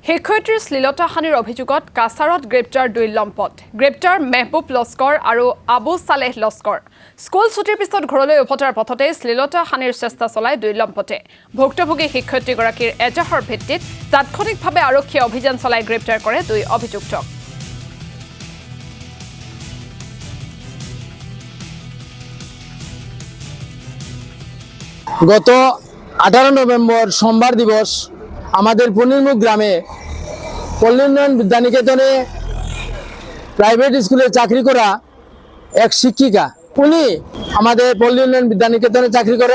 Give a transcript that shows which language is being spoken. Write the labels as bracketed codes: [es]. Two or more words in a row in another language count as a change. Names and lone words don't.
[as] শিক্ষয়িত্ৰীৰ শ্লীলতাহানিৰ অভিযোগত কাছাৰত গ্ৰেপ্তাৰ দুই লম্পট। গ্ৰেপ্তাৰ মেহবুব লস্কৰ আৰু আবু সালেহ লস্কৰ। স্কুল ছুটিৰ পিছত ঘৰলৈ উভতাৰ পথতে শ্লীলতাহানিৰ চেষ্টা চলায় দুই লম্পটে। ভুক্তভোগী শিক্ষয়িত্ৰীগৰাকীৰ এজাহাৰ ভিত্তিত তাৎক্ষণিকভাৱে আৰক্ষীয়ে অভিযান চলাই গ্ৰেপ্তাৰ কৰে দুই অভিযুক্তক। [bn] গত 18 নভেম্বর সোমবার দিবস আমাদের পনিরমুখ গ্রামে পল্লী উন্নয়ন বিদ্যানিকেতনে [en] private school [bn] চাকরি করা এক শিক্ষিকা, উনি আমাদের পল্লী উন্নয়ন বিদ্যানিকেতনে চাকরি করেন।